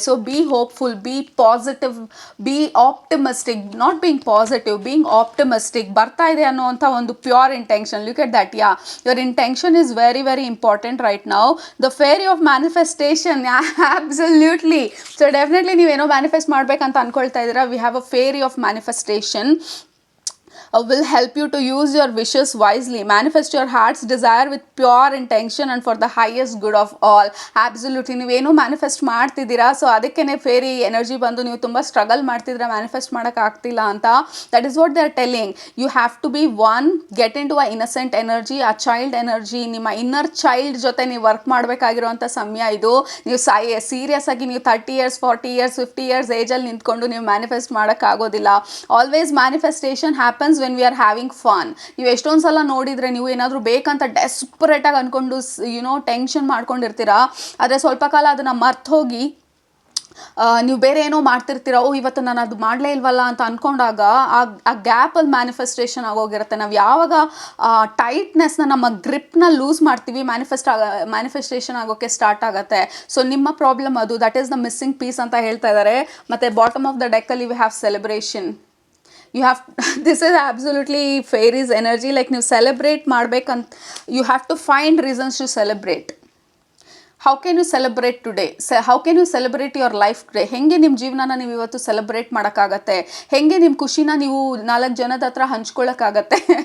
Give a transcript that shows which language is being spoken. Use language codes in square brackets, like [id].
[en] So be hopeful, be positive, be optimistic, not being positive, being optimistic. [kn] ಬರ್ತಾ ಇದೆ ಅನ್ನೋವಂಥ ಒಂದು [en] Pure intention. Look at that. Yeah, your intention is very very important right now. The fairy of manifestation, absolutely. So definitely [kn] ನೀವೇನೋ manifest ಮಾಡ್ಬೇಕಂತ ಅನ್ಕೊಳ್ತಾ ಇದ್ದೀರಾ. [en] We have a fairy of manifestation will help you to use your wishes wisely. Manifest your heart's desire with pure intention and for the highest good of all. Absolutely. [kn] ನೀವೇನು manifest ಮಾಡ್ತಿದ್ದೀರಾ, so ಅದಕ್ಕೇ fairy energy ಬಂದು ನೀವು ತುಂಬ struggle ಮಾಡ್ತಿದ್ರೆ manifest ಮಾಡೋಕ್ಕೆ ಆಗ್ತಿಲ್ಲ ಅಂತ. [en] That is what they are telling. You have to be one, get into a innocent energy, a child energy. [kn] ನಿಮ್ಮ ಇನ್ನರ್ ಚೈಲ್ಡ್ ಜೊತೆ ನೀವು ವರ್ಕ್ ಮಾಡಬೇಕಾಗಿರುವಂಥ ಸಮಯ ಇದು. ನೀವು ಸೀರಿಯಸ್ ಆಗಿ ನೀವು [en] 30 years 40 years 50 years [kn] ಏಜಲ್ಲಿ ನಿಂತ್ಕೊಂಡು ನೀವು ಮ್ಯಾನಿಫೆಸ್ಟ್ ಮಾಡೋಕ್ಕಾಗೋದಿಲ್ಲ. [en] Always manifestation happens when we are having fun. [kn] ನೀವು ಎಷ್ಟೊಂದು ಸಲ ನೋಡಿದರೆ, ನೀವು ಏನಾದರೂ ಬೇಕಂತ ಡೆಸ್ಪರೇಟಾಗಿ ಅಂದ್ಕೊಂಡು ಟೆನ್ಷನ್ ಮಾಡ್ಕೊಂಡಿರ್ತೀರಾ. ಆದರೆ ಸ್ವಲ್ಪ ಕಾಲ ಅದನ್ನು ಮರ್ತು ಹೋಗಿ ನೀವು ಬೇರೆ ಏನೋ ಮಾಡ್ತಿರ್ತೀರ. ಇವತ್ತು ನಾನು ಅದು ಮಾಡಲೇ ಇಲ್ವಲ್ಲ ಅಂತ ಅಂದ್ಕೊಂಡಾಗ ಆ ಗ್ಯಾಪಲ್ಲಿ ಮ್ಯಾನಿಫೆಸ್ಟೇಷನ್ ಆಗೋಗಿರುತ್ತೆ. ನಾವು ಯಾವಾಗ ಟೈಟ್ನೆಸ್ನ, ನಮ್ಮ ಗ್ರಿಪ್ನ ಲೂಸ್ ಮಾಡ್ತೀವಿ, ಮ್ಯಾನಿಫೆಸ್ಟೇಷನ್ ಆಗೋಕ್ಕೆ ಸ್ಟಾರ್ಟ್ ಆಗುತ್ತೆ. ಸೊ ನಿಮ್ಮ ಪ್ರಾಬ್ಲಮ್ ಅದು. [en] that is the missing piece [kn] ಅಂತ ಹೇಳ್ತಾ ಇದ್ದಾರೆ. ಮತ್ತು bottom of the ಡೆಕ್ಕಲ್ಲಿ [en] We have celebration. You have this is absolutely fairies energy. Like [kn] ನೀವು ಸೆಲೆಬ್ರೇಟ್ ಮಾಡಬೇಕಂತ, [en] you have to find reasons to celebrate. How can you celebrate today? How can you celebrate your life today? [kn] ಹೆಂಗೆ ನಿಮ್ಮ ಜೀವನನ ನೀವು ಇವತ್ತು celebrate ಮಾಡೋಕ್ಕಾಗತ್ತೆ? ಹೆಂಗೆ ನಿಮ್ಮ ಖುಷಿನ ನೀವು 4 ಜನದ ಹತ್ರ ಹಂಚ್ಕೊಳ್ಳೋಕ್ಕಾಗತ್ತೆ?